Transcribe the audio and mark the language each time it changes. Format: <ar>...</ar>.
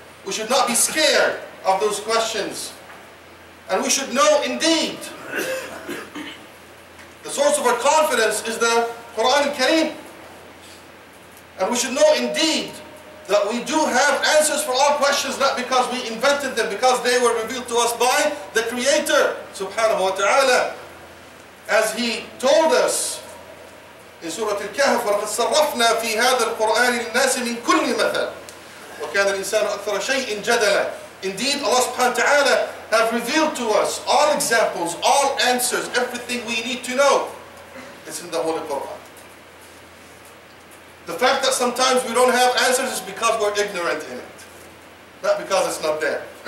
<en>We should not be scared of those questions. And we should know indeed the source of our confidence is the Quran Kareem. And we should know indeed that we do have answers for all questions, not because we invented them, because they were revealed to us by the Creator subhanahu wa ta'ala. As He told us in Surah Al-Kahf,</en> <ar>وَلَقَدْ صَرَّفْنَا فِي هَذَا الْقُرْآنِ لِلنَّاسِ مِنْ كُلِّ مَثَلٍ وَكَانَ الْإِنسَانُ أَكْثَرَ شَيْءٍ جَدَلًا.</ar> <en>Indeed, Allah subhanahu wa ta'ala have revealed to us all examples, all answers, everything we need to know. It's in the Holy Quran. The fact that sometimes we don't have answers is because we're ignorant in it, not because it's not there.</en>